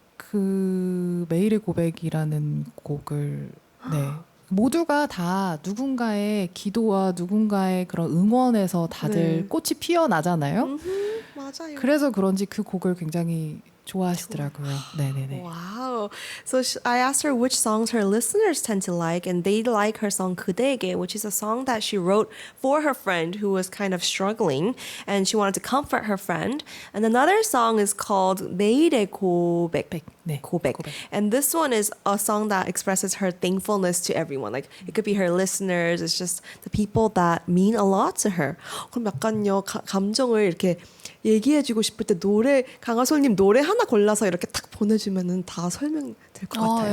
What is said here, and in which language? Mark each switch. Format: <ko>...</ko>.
<ko>그 매일의 고백이라는 곡을 네. 모두가 다 누군가의 기도와 누군가의 그런 응원에서 다들 네. 꽃이 피어나잖아요. 맞아요. 그래서 그런지 그 곡을 굉장히 좋아하시더라고요. 네네네.</ko> <en>Wow. So I asked her which songs her listeners tend to like, and they like her song 그대에게, which is a song that she wrote for her friend who was kind of struggling, and she wanted to comfort her friend. And another song is called 매일의 고백.</en> <ko>네, 고백. 고백.</ko> <en>And this one is a song that expresses her thankfulness to everyone. Like it could be her listeners, it's just the people that mean a lot to her.</en> <ko>그럼 약간요 감정을 이렇게 얘기해주고 싶을 때 강하솔님 노래 하나 골라서 이렇게 탁 보내주면은 다 설명될 것 같아요.</ko>